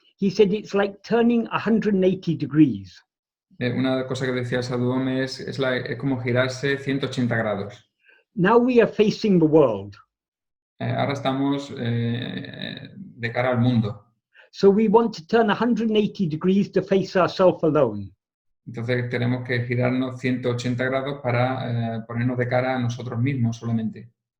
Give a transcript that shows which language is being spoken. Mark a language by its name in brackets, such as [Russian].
[English] He said it's like turning 180 degrees. [Spanish] Una cosa que decía Sadhu Om es como girarse 180 grados. [English] Now we are facing the world. [Spanish] Ahora estamos de cara al mundo. [English] So we want to turn 180 degrees to face ourselves alone. [Spanish] Entonces tenemos que girarnos 180 grados para ponernos de cara a nosotros mismos solamente.